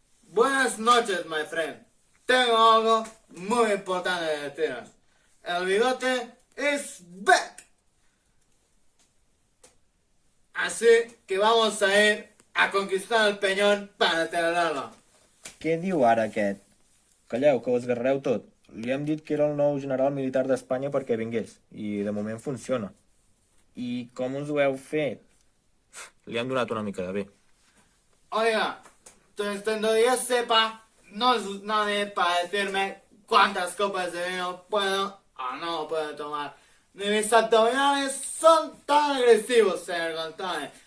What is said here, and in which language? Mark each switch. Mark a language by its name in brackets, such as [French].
[Spanish] Buenas noches, [English] my friend. [Spanish] Tengo algo muy importante de deciros. El bigote [English] is back. [Spanish] Así que vamos a ir a conquistar el peñón para celebrarlo. [Catalan] Què diu ara aquest? Calleu, que ho esgarrareu tot. Li hem dit que era el nou general militar d'Espanya perquè vingués, i de moment funciona. I com us ho heu fet? Li hem donat una mica de bé. [Spanish] Oiga, desde donde yo sepa, no es nadie para decirme cuántas copas de vino puedo o no puedo tomar. Ni mis abdominales son tan agresivos, señor González.